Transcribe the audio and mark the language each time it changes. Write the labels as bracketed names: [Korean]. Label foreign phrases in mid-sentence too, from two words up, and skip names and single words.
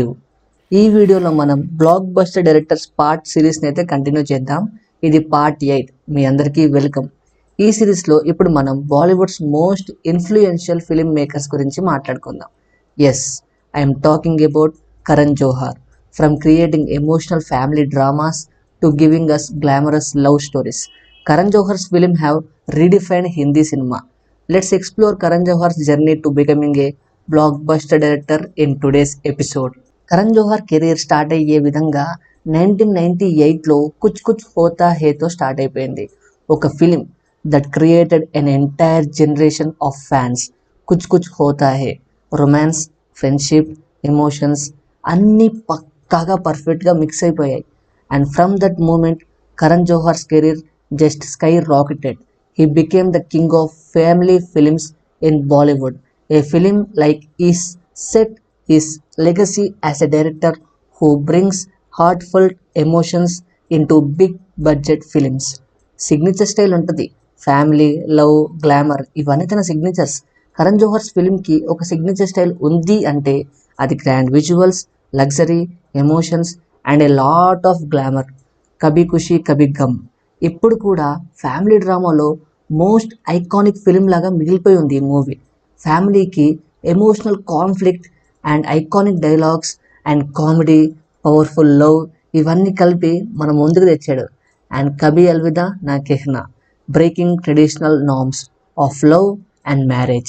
[Telugu] ఈ వీడియోలో మనం [English] block buster directors part [Telugu] సిరీస్ని అయితే కంటిన్యూ చేద్దాం. ఇది పార్ట్ 8. మీ అందరికీ వెల్కమ్. ఈ సిరీస్లో ఇప్పుడు మనం [English] Bollywood's most influential film makers [Telugu] గురించి మాట్లాడుకుందాం. [English] yes, I'm talking about Karan Johar. from creating emotional family dramas to giving us glamorous love stories, Karan Johar's film have redefined Hindi cinema. Let's explore Karan Johar's journey to becoming a blockbuster director in today's episode. [Telugu] కరణ్ జోహార్ కెరీర్ స్టార్ట్ అయ్యే విధంగా 1998లో కుచ్ కుచ్ హోతా హేతో స్టార్ట్ అయిపోయింది. [English] ఒక film that created an entire generation of fans. [Telugu] కుచ్ కుచ్ హోతా హే రొమాన్స్, ఫ్రెండ్షిప్, ఎమోషన్స్ అన్నీ పక్కాగా పర్ఫెక్ట్గా మిక్స్ అయిపోయాయి. [English] and from that moment Karan Johar's career just skyrocketed. He became the king of family films in Bollywood. A film like is set his legacy as a director who brings heartfelt emotions into big budget films. signature style [Telugu] ఉంటుంది. [English] family, love, glamour [Telugu] ఇవన్నీ తన సిగ్నేచర్స్. కరణ్ జోహార్స్ ఫిల్మ్కి ఒక [English] signature style [Telugu] ఉంది అంటే అది [English] grand visuals, luxury, emotions and a lot of glamour. [Telugu] కభీ ఖుషీ కభీ గమ్ ఇప్పుడు కూడా ఫ్యామిలీ డ్రామాలో [English] most iconic film [Telugu] లాగా మిగిలిపోయి ఉంది ఈ మూవీ. ఫ్యామిలీకి [English] emotional conflict and iconic dialogues and comedy, powerful love [Telugu] ఇవన్నీ కలిపి మన ముందుకు తెచ్చాడు. [English] and Kabhi Alvida Naa Kehna, breaking traditional norms of love and marriage.